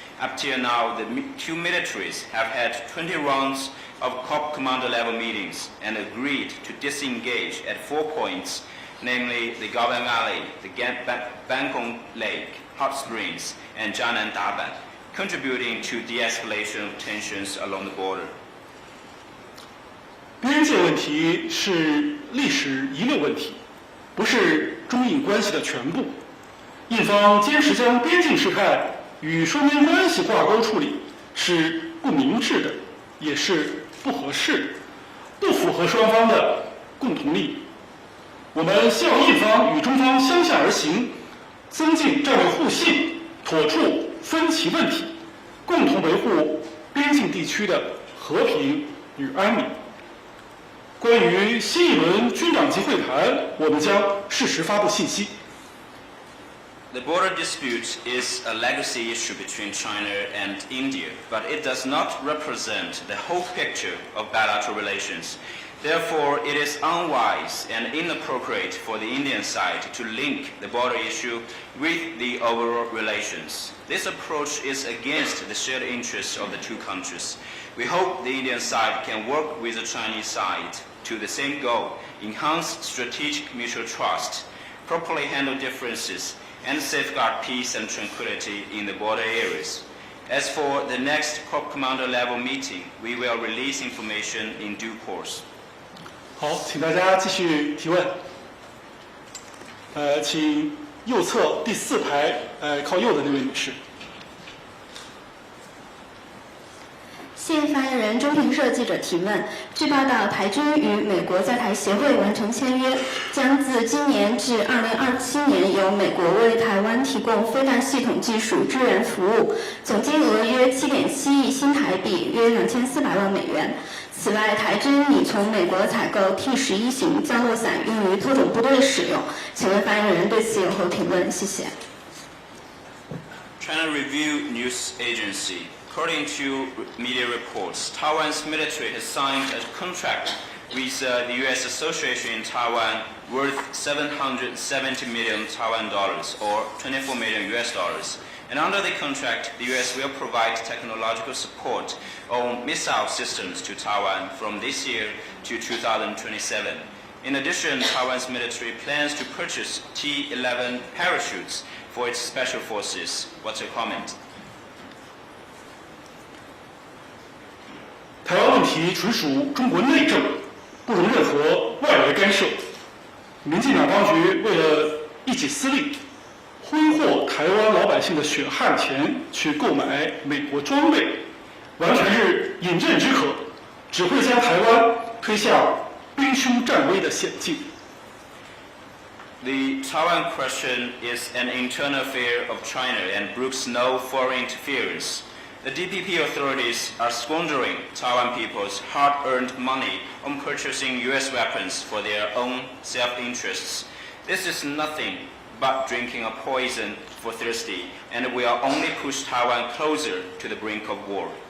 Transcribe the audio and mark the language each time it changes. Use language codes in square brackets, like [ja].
[en] Up till now, the two militaries have had 20 rounds of Corps Commander level meetings and agreed to disengage at 4 points, namely the Galvan Valley, the Bangkok Lake, Hot Springs, and Jianan Daban, contributing to de-escalation of tensions along the border. [zh] 边界问题是历史遗留问题，不是中印关系的全部。印方坚持将边境事态与双边关系挂钩处理，是不明智的，也是不合适的，不符合双方的共同利益。我们希望印方与中方相向而行，增进战略互信，妥处分歧问题，共同维护边境地区的和平与安宁。关于新一轮军长级会谈，我们将适时发布信息。 [en] The border dispute is a legacy issue between China and India, but it does not represent the whole picture of bilateral relations. Therefore, it is unwise and inappropriate for the Indian side to link the border issue with the overall relations. This approach is against the shared interests of the two countries. We hope the Indian side can work with the Chinese side to the same goal, enhance strategic mutual trust, properly handle differences, and safeguard peace and tranquility in the border areas. As for the next Corps Commander level meeting, we will release information in due course. [zh] 好，请大家继续提问。请右侧第4排，靠右的那位女士。谢发言人中评社记者提问：据报道，台军与美国在台协会完成签约，将自今年至2027年由美国为台湾提供飞弹系统技术支援服务，总金额约7.7亿新台币，约2400万美元。此外，台军拟从美国采购 T11型降落伞用于特种部队使用。请问发言人对此有何评论？谢谢。 [en] China Review News Agency. According to media reports, Taiwan's military has signed a contract with the U.S. Association in Taiwan worth 770 million Taiwan dollars, or 24 million US dollars. And under the contract, the U.S. will provide technological support on missile systems to Taiwan from this year to 2027. In addition, Taiwan's military plans to purchase T-11 parachutes for its special forces. What's your comment? [zh] 台湾问题纯属中国内政，不容任何外来干涉。民进党当局为了一己私利，挥霍台湾老百姓的血汗钱去购买美国装备，完全是饮鸩止渴，只会将台湾推向兵凶战危的险境。 [en] The Taiwan question is an internal affair of China and brooks no foreign interference. The DPP authorities are squandering Taiwan people's hard-earned money on purchasing U.S. weapons for their own self-interests. This is nothing but drinking a poison for thirsty, and will only push Taiwan closer to the brink of war.